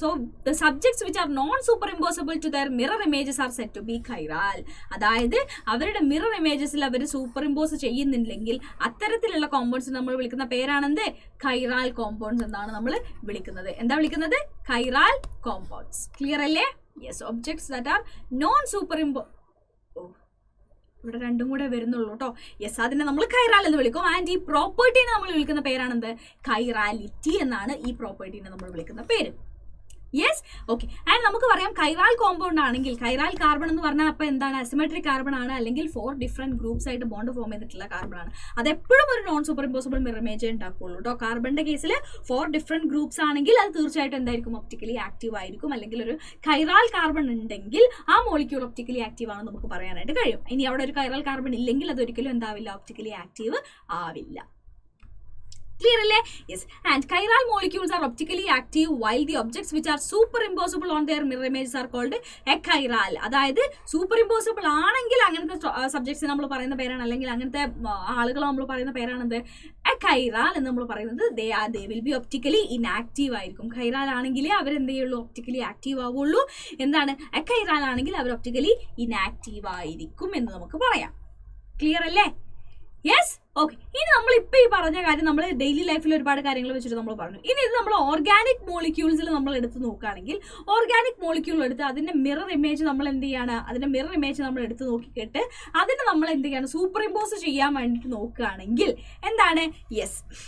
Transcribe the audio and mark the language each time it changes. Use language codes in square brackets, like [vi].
[en] So the subjects which are non super impossible to their mirror images are set to be chiral. [ml] അതായത് അവരുടെ mirror ഇമേജസിൽ അവർ super impose ചെയ്യുന്നില്ലെങ്കിൽ അത്തരത്തിലുള്ള compounds നമ്മൾ വിളിക്കുന്ന പേരാണെന്ത്, കൈറാൽ compounds എന്നാണ് നമ്മൾ വിളിക്കുന്നത്. എന്താ വിളിക്കുന്നത്, കൈറാൽ compounds. Clear അല്ലേ? [en] Yes, objects that are non super [ml] ഇവിടെ രണ്ടും കൂടെ വരുന്നുള്ളൂ കേട്ടോ. യെസ്, അതിനെ നമ്മൾ കൈറാൽ എന്ന് വിളിക്കും. ആൻഡ് ഈ പ്രോപ്പർട്ടീനെ നമ്മൾ വിളിക്കുന്ന പേരാണെന്ത്, കൈറാലിറ്റി എന്നാണ് ഈ പ്രോപ്പർട്ടീനെ നമ്മൾ വിളിക്കുന്ന പേര്. യെസ്. ഓക്കെ, ആൻഡ് നമുക്ക് പറയാം കൈറാൽ കോമ്പൗണ്ട് ആണെങ്കിൽ, കൈറാൽ കാർബൺ എന്ന് പറഞ്ഞാൽ അപ്പോൾ എന്താണ്, അസിമെട്രിക് കാർബൺ ആണ്, അല്ലെങ്കിൽ 4 ഡിഫറെന്റ് ഗ്രൂപ്പ്സ് ആയിട്ട് ബോണ്ട് ഫോം ചെയ്തിട്ടുള്ള കാർബൺ ആണ്. അതെപ്പോഴും ഒരു non super impossible mirror image ഉണ്ടാക്കുള്ളൂ കേട്ടോ. കാർബണിന്റെ കേസിൽ 4 ഡിഫറെന്റ് ഗ്രൂപ്പ്സ് ആണെങ്കിൽ അത് തീർച്ചയായിട്ടും എന്തായിരിക്കും, ഒപ്റ്റിക്കലി ആക്റ്റീവ് ആയിരിക്കും. അല്ലെങ്കിൽ ഒരു കൈറാൽ കാർബൺ ഉണ്ടെങ്കിൽ ആ മോളിക്യൂൾ ഒപ്റ്റിക്കലി ആക്റ്റീവ് ആണെന്ന് നമുക്ക് പറയാനായിട്ട് കഴിയും. ഇനി അവിടെ ഒരു കൈറാൽ കാർബൺ ഇല്ലെങ്കിൽ അതൊരിക്കലും എന്താവില്ല, ഒപ്റ്റിക്കലി ആക്റ്റീവ് ആവില്ല. [en] Clear അല്ലേ? Yes. And chiral molecules are optically active while the objects which are superimposable on their mirror images are called achiral. [ml] അതായത് superimposable ആണെങ്കിൽ അങ്ങനത്തെ സബ്ജക്ട്സ് നമ്മൾ പറയുന്ന പേരാണ്, അല്ലെങ്കിൽ അങ്ങനത്തെ ആളുകൾ നമ്മൾ പറയുന്ന പേരാണെന്ത്, achiral എന്ന് നമ്മൾ പറയുന്നത്. [en] they will be optically inactive ആയിരിക്കും. [ml] chiral ആണെങ്കിൽ അവർ എന്ത് ചെയ്യുള്ളൂ, ഒപ്റ്റിക്കലി ആക്റ്റീവ് ആവുള്ളൂ. എന്താണ്, achiral ആണെങ്കിൽ അവർ ഒപ്റ്റിക്കലി ഇനാക്റ്റീവ് ആയിരിക്കും എന്ന് നമുക്ക് പറയാം. ക്ലിയർ അല്ലേ? യെസ്. ഓക്കെ, ഇനി നമ്മൾ ഇപ്പം ഈ പറഞ്ഞ കാര്യം നമ്മൾ ഡെയിലി ലൈഫിൽ ഒരുപാട് കാര്യങ്ങൾ വെച്ചിട്ട് നമ്മൾ പറഞ്ഞു. ഇനി ഇത് നമ്മൾ ഓർഗാനിക് മോളിക്യൂൾസിൽ നമ്മൾ എടുത്ത് നോക്കുകയാണെങ്കിൽ, ഓർഗാനിക് മോളിക്യൂൾ എടുത്ത് അതിൻ്റെ മിറർ ഇമേജ് നമ്മൾ എന്ത് ചെയ്യാണ്, അതിൻ്റെ മിറർ ഇമേജ് നമ്മൾ എടുത്ത് നോക്കിയിട്ട് അതിന് നമ്മൾ എന്ത് ചെയ്യാണ്, സൂപ്പർ ഇമ്പോസ് ചെയ്യാൻ വേണ്ടിയിട്ട് നോക്കുകയാണെങ്കിൽ എന്താണ്, യെസ്,